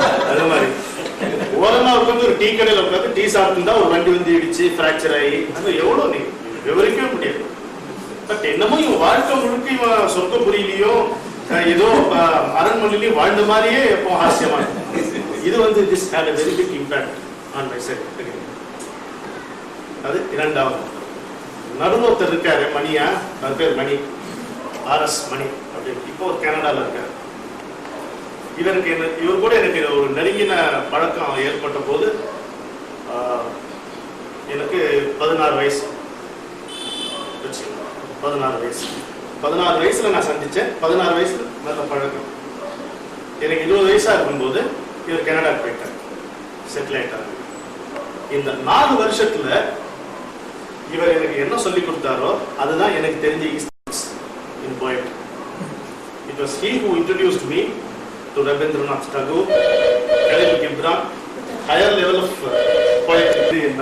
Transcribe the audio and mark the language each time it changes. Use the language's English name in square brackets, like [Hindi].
[Tamil] அது மாதிரி ஓரமா உட்காந்து ஒரு டீ கடையில உட்காந்து டீ சாப்பிட்டு ஒரு வண்டி இடிச்சு பிராக்சர் ஆகி அது எவ்வளவு நீ விவரிக்கவே முடியாது. பட் என்னமோ இவன் வாழ்க்கை முழுக்க இவன் சொர்க்கபுரியிலையோ ஏதோ அரண்மனையிலையும் வாழ்ந்த மாதிரியே எப்போ ஹாஸ்யமா. இது [English] this had a very big impact on my self. [Tamil] அது இரண்டாவது. நடுவோத்தர் இருக்காரு மணியா, அது பேர் மணி, RS மணி அப்படின்னு. இப்போ கனடால இருக்காரு. இவர் கூட எனக்கு ஒரு நெருங்கின பழக்கம் ஏற்பட்ட போது எனக்கு 16 வயசு. 16 வயசுல நான் சந்திச்சேன். 16 வயசுல நல்ல பழக்கம். எனக்கு 20 வயசா இருக்கும்போது இவர் கனடா போயிட்டார், செட்டில் ஆயிட்டார். இந்த 4 வருஷத்துல இவர் எனக்கு என்ன சொல்லி கொடுத்தாரோ அதுதான் எனக்கு தெரிஞ்ச [English] in poetry. It was he who introduced me to Rabindranath Tagore, Khalil Gibran, higher level of poetry.